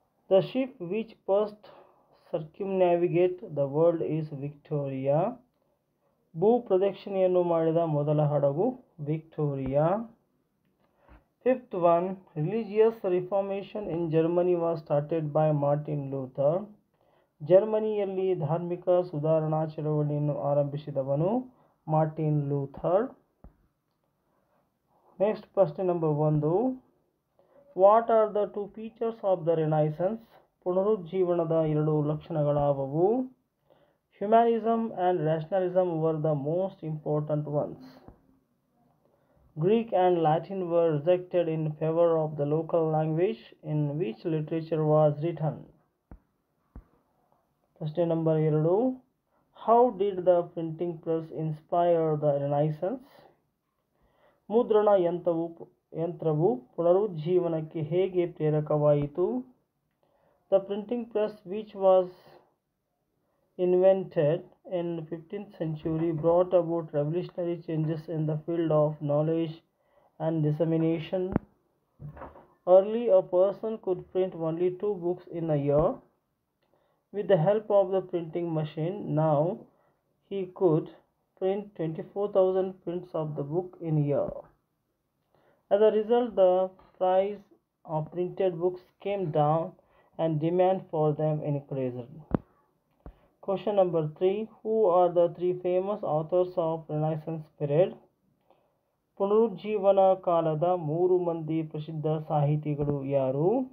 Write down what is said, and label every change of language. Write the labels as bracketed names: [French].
[English] The ship which first circumnavigate the world is Victoria. [Kannada] ಭೂ ಪ್ರದಕ್ಷಿಣೆಯನ್ನು ಮಾಡಿದ ಮೊದಲ ಹಡಗು Victoria. [English] 5th one, religious reformation in Germany was started by Martin Luther. [Kannada] ಜರ್ಮನಿಯಲ್ಲಿ ಧಾರ್ಮಿಕ ಸುಧಾರಣಾ ಚಳವಳಿಯನ್ನು ಆರಂಭಿಸಿದವನು ಮಾರ್ಟಿನ್ ಲೂಥರ್. [English] Next ಪ್ರಶ್ನೆ number 1. What are the 2 features of the renaissance. [Kannada] ಪುನರುಜ್ಜೀವನದ 2 ಲಕ್ಷಣಗಳಾವವು? [English] Humanism and rationalism were the most important ones. Greek and Latin were rejected in favour of the local language in which literature was written. ಪ್ರಶ್ನೆ number 2. How did the printing press inspire the renaissance. [Kannada] ಮುದ್ರಣ ಯಂತ್ರವು ಪುನರುಜ್ಜೀವನಕ್ಕೆ ಹೇಗೆ ಪ್ರೇರಕವಾಯಿತು? [English] The printing press which was invented in 15th century brought about revolutionary changes in the field of knowledge and dissemination. Early, a person could print only 2 books in a year. With the help of the printing machine, now he could print 24,000 prints of the book in a year. As a result, the price of printed books came down and demand for them increased. Question number 3. Who are the 3 famous authors of Renaissance period? [Kannada] ಪುನರುಜ್ಜೀವನ ಕಾಲದ 3 ಮಂದಿ ಪ್ರಸಿದ್ಧ ಸಾಹಿತಿಗಳು ಯಾರು?